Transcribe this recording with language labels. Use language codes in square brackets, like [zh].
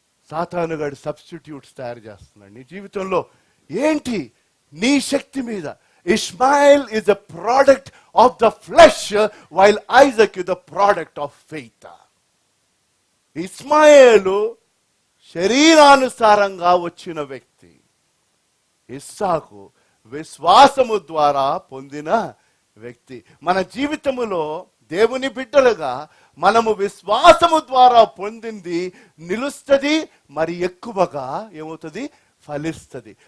[te] సాతానుగాడు substitutes తయారు చేస్తున్నాడు నీ జీవితంలో. ఏంటి? నీ శక్తి మీద. [en] Ishmael is a product of the flesh, while Isaac is the product of faith. [te] Ishmael శరీరానుసారంగా వచ్చిన వ్యక్తి. ఇస్సాకు విశ్వాసము ద్వారా పొందిన వ్యక్తి. మన జీవితములో దేవుని బిడ్డలుగా మనము విశ్వాసము ద్వారా పొందింది నిలుస్తుంది, మరి ఎక్కువగా ఏమవుతుంది? ఫలిస్తుంది.